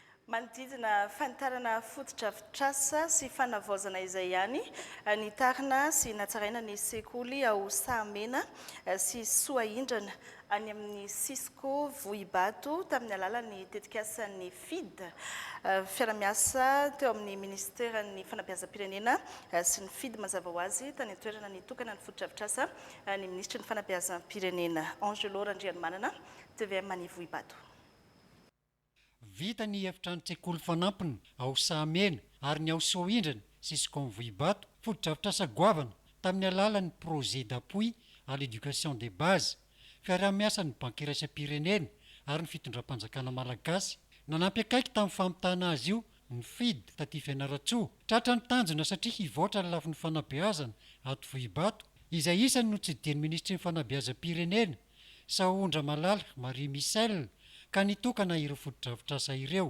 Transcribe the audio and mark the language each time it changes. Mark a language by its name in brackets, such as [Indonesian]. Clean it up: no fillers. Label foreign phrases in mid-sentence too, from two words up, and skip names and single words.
[Malagasy] manodidina fantarana fotodrafitrasa sy fanavaozana izay ihany ny tarina sy natsaraina ny sekoly ao Sahamena sy Soahindrana any amin'ny Sisco Vohibato tamin'ny alalan'ny tetikasan'ny FID fiaramiasa teo amin'ny ministeran'ny fanabeazam-pirenena sy ny FID mazava ho azy tany an-toerana nitokana ny fotodrafitrasa ny ministra ny fanabeazam-pirenena Angelo Randrianomanana TVM any Vohibato. Vita ny efitrano-tsekoly fanampiny ao Sahamena ary ny ao Soahindrana Sisco Vohibato fotodrafitrasa goavana tamin'ny alalan'ny [French] projet d'appui à l'éducation des bases [Malagasy] fiaramiasa ny banky iraisam-pirenena ary ny fitondram-panjakana malagasy nanampy akaiky tamin'ny famitana azy io ny FID taty Fianaratsoa tratra ny tanjona satria hivoatra ny lafin'ny fanabeazana ato Vohibato izay isany no tsidin'ny ministry ny fanabeazam-pirenena Saondra Malala Marie Michel ka nitokana ireo fotodrafitrasa ireo.